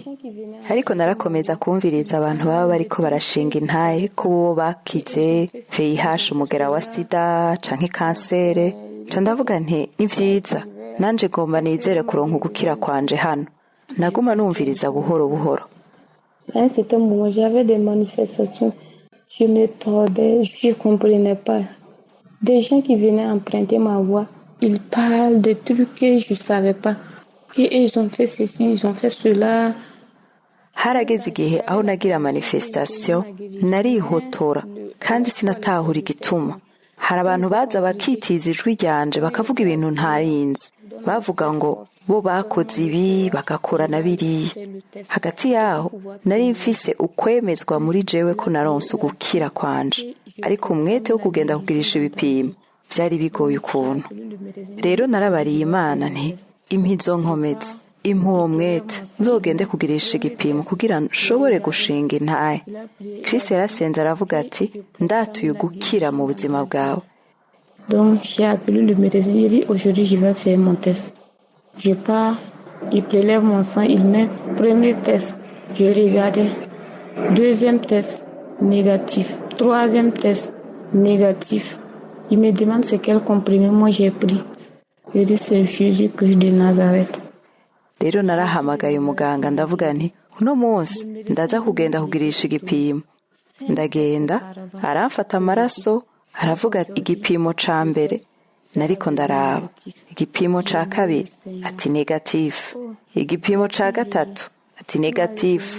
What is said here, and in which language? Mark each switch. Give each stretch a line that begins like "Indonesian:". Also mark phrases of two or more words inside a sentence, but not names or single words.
Rundi: Ariko narakomeza kumviriza abantu baba bariko barashinga intahe ko bo bakize VIH, umugera wa sida canke kansere. Ca ndavuga nti ni vyiza, nanje gomba nizere kuronka ugukira kwanje hano. Naguma numviriza buhoro buhoro.
French: À un certain moment, j'avais des manifestations. Je me tordais, je ne comprenais pas. Des gens qui venaient emprunter ma voix, ils parlent de trucs que je ne savais pas. Et ils ont fait ceci, ils ont fait cela.
Rundi: Harageze igihe aho nagira manifestation narihotora kandi sinatahura igituma. Hari abantu baza bakitiza ijwi ryanje bakavuga ibintu ntarinzi. Bavuga ngo bo bakoze ibi bagakora na biriya. Hagati yaho nari mfise ukwemezwa muri jewe ko naronse ugukira kwanje, ariko umwete wo kugenda kugirisha ibipimo vyari bigoye ukuntu. Rero narabariye Imana nti impizo nkometse, impuwo mwete nzogende kugirisha igipimo kugira nshobore gushinga intahe. Kristo yarasenze aravuga ati ndatuye gukira mu buzima bwawe.
French: Donc j'ai appelé le médecin, il dit aujourd'hui je vais faire mon test. Je pars, il prélève mon sang, il met premier test, je regardais. Deuxième test, négatif. Troisième test, négatif. Il me demande c'est quel comprimé moi j'ai pris. Je dis c'est Jésus-Christ de Nazareth.
Rundi: Rero narahamagaye umuganga ndavuga nti uno munsi ndaza kugenda kugirisha igipimo. Ndagenda aramfata amaraso, aravuga igipimo ca mbere nariko ndaraba, igipimo ca kabiri ati negatif, igipimo ca gatatu ati negatif.